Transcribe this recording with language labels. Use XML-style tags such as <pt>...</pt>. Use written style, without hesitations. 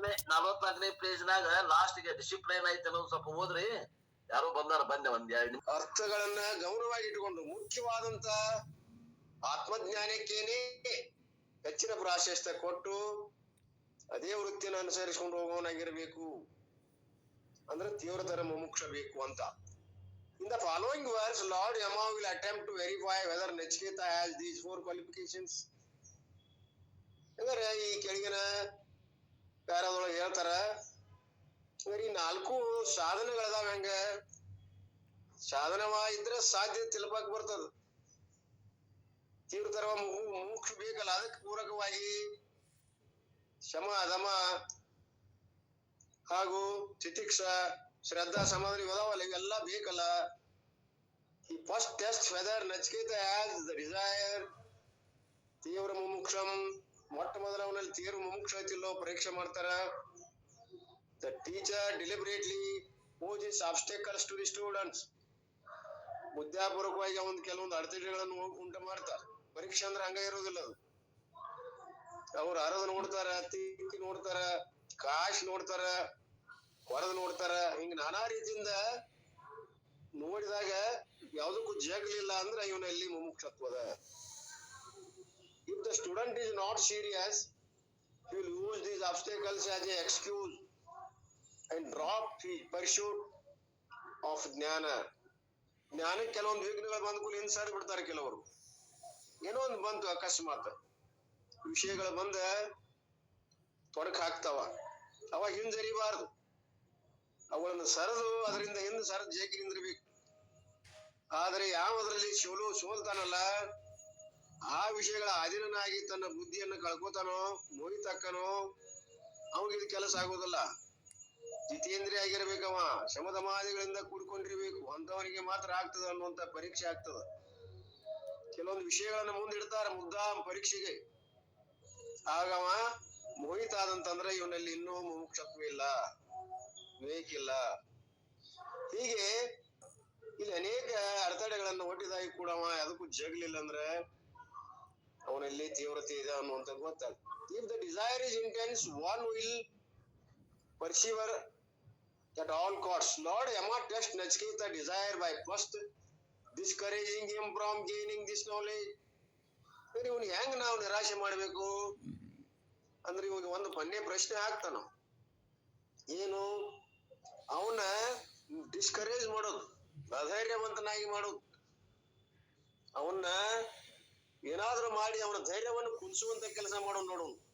<kn>44ನೇ ಪೇಜ್ನಾಗ ಲಾಸ್ಟ್ಗೆ ಡಿಸಿಪ್ಲೈನ್ ಐತೆ ಅನ್ನೋದು ಸ್ವಲ್ಪ ಓದ್ರಿ. ಯಾರೋ ಬಂದಾರ, ಬಂದೆ ಒಂದ್ 2 ನಿಮಿಷ. ಅರ್ಥಗಳನ್ನ ಗೌರವವಾಗಿ ಇಟ್ಟುಕೊಂಡು ಮುಖ್ಯವಾದಂತ ಆತ್ಮಜ್ಞಾನಕ್ಕೇನೆ ಹೆಚ್ಚಿನ ಪ್ರಾಶಸ್ತ್ಯ ಕೊಟ್ಟು ಅದೇ ವೃತ್ತಿಯನ್ನು ಅನುಸರಿಸಿಕೊಂಡು ಹೋಗೋನಾಗಿರ್ಬೇಕು. ಅಂದ್ರೆ ತೀವ್ರತರ ಮುಮುಕ್ಷ ಬೇಕು ಅಂತ.</kn> <en>In the following verse, Lord Yama will attempt to verify whether Nachiketa has these 4 qualifications.</en> <kn>ಅಂದ್ರೆ ಈ ಕೆಳಗಿನ ಪ್ಯಾರಾದೊಳಗೆ ಹೇಳ್ತಾರ, ಈ 4 ಸಾಧನೆಗಳದಾವ. ಹೆಂಗ ಸಾಧನವಾಗಿದ್ರೆ ಸಾಧ್ಯ ತಿಳ್ಪಾಕ್ ಬರ್ತದ. ತೀವ್ರತರ ಮುಮುಕ್ಷ ಬೇಕಲ್ಲ, ಅದಕ್ಕೆ ಪೂರಕವಾಗಿ ಶಮ ದಮ ಹಾಗೂ ತಿತಿಕ್ಷ ಶ್ರದ್ಧಾ ಸಮಾಧಿ ಇದಾವಲ್ಲ, ಇವೆಲ್ಲ ಬೇಕಲ್ಲ.</kn> <en>ಈ first test whether Nachiketa has the desire ತೀವ್ರ ಮುಮುಕ್ಷಂ.</en> <kn>ಮೊಟ್ಟ ಮೊದಲ ಅವನಲ್ಲಿ ತೀವ್ರ ಮುಮುಕ್ಷ ಐತಿಲ್ಲೋ ಪರೀಕ್ಷೆ ಮಾಡ್ತಾರ.</kn> <en>The teacher deliberately poses obstacles to the students.</en> <kn>ಬುದ್ಧಾಪೂರ್ವಕವಾಗಿ ಅವನ್ ಕೆಲವೊಂದು ಅಡೆತಡೆಗಳನ್ನು ಉಂಟು ಮಾಡ್ತಾರ. ಪರೀಕ್ಷೆ ಅಂದ್ರೆ ಹಂಗ ಇರೋದಿಲ್ಲ. ಅದು ಅವ್ರು ಅರದು ನೋಡ್ತಾರ, ತಿಕ್ಕಿ ನೋಡ್ತಾರ, ಕಾಶ್ ನೋಡ್ತಾರ, ಹೊರದ್ ನೋಡ್ತಾರ. ಹಿಂಗ ನಾನಾ ರೀತಿಯಿಂದ ನೋಡಿದಾಗ ಯಾವ್ದಕ್ಕೂ ಜಗ್ಲಿಲ್ಲ ಅಂದ್ರೆ ಇವನಲ್ಲಿ ಮುಮುಕ್ಷತ್ವದ.</kn> <en>If the student is not serious, he will use these obstacles as an excuse and drop his pursuit of jnana.</en> <kn>ಜ್ಞಾನಕ್ಕೆ ಕೆಲವೊಂದು ವಿಘ್ನಗಳು ಬಂದ ಕೂಲಿ ಹಿಂಸಾಡಿ ಬಿಡ್ತಾರೆ ಕೆಲವರು. ಏನೋ ಒಂದು ಬಂತು ಅಕಸ್ಮಾತ್ ವಿಷಯಗಳು ಬಂದ ತೊಡಕ್ ಹಾಕ್ತಾವ, ಅವಾಗ ಹಿಂಜರಿಬಾರ್ದು. ಅವುಗಳನ್ನು ಸರದು ಅದರಿಂದ ಹಿಂದೆ ಸರದ್ ಜೇಕಿ ನಿಂದಿರ್ಬೇಕು. ಆದ್ರೆ ಯಾವದ್ರಲ್ಲಿ ಸೋಲ್ತಾನಲ್ಲ, ಆ ವಿಷಯಗಳ ಅಧೀನನಾಗಿ ತನ್ನ ಬುದ್ಧಿಯನ್ನು ಕಳ್ಕೊತಾನೋ, ಮೋಹಿತಕ್ಕನೋ, ಅವನಿಗೆ ಇದು ಕೆಲಸ ಆಗೋದಿಲ್ಲ. ಜಿತೇಂದ್ರಿಯ ಆಗಿರ್ಬೇಕವ, ಶಮದಮಾದಿಗಳಿಂದ ಕೂಡ್ಕೊಂಡಿರ್ಬೇಕು. ಅಂತವನಿಗೆ ಮಾತ್ರ ಆಗ್ತದ ಅನ್ನುವಂತ ಪರೀಕ್ಷೆ ಆಗ್ತದ. ಕೆಲವೊಂದು ವಿಷಯಗಳನ್ನ ಮುಂದಿಡ್ತಾರ ಮುದ್ದಾಂ ಪರೀಕ್ಷೆಗೆ. ಆಗವ ಮೋಹಿತ ಆದಂತಂದ್ರೆ ಇವನಲ್ಲಿ ಇನ್ನೂ ಮುಮುಕ್ಷತ್ವ ಇಲ್ಲ, ವಿವೇಕ ಇಲ್ಲ. ಹೀಗೆ ಇಲ್ಲಿ ಅನೇಕ ಅಡೆತಡೆಗಳನ್ನು ಒಡ್ಡಿದಾಗಿ ಕೂಡ ಅದಕ್ಕೂ ಜಗ್ಲಿಲ್ಲ ಅಂದ್ರೆ ಅವನಲ್ಲಿ ತೀವ್ರತೆ ಇದೆ ಅನ್ನುವಂಥದ್ದು ಗೊತ್ತಾಗ್ತದೆ.</kn> <en>If the desire is intense, one will persevere at all costs. Lord Yama tests Nachiketa desire by first discouraging him from gaining this knowledge.</en> <kn>ಇವನ್ ಹೆಂಗ್ ನಾವು ನಿರಾಶೆ ಮಾಡ್ಬೇಕು ಅಂದ್ರೆ ಇವಾಗ ಒಂದು ಪನ್ನೆ ಪ್ರಶ್ನೆ ಹಾಕ್ತಾನ. ಏನು? ಅವನ ಡಿಸ್ಕರೇಜ್ ಮಾಡೋದು, ಅಧೈರ್ಯವಂತನಾಗಿ ಮಾಡೋದು. ಅವನ್ನ ಏನಾದ್ರೂ ಮಾಡಿ ಅವನ ಧೈರ್ಯವನ್ನು ಕುದಿಸುವಂತ ಕೆಲಸ ಮಾಡೋನು ನೋಡು.</kn>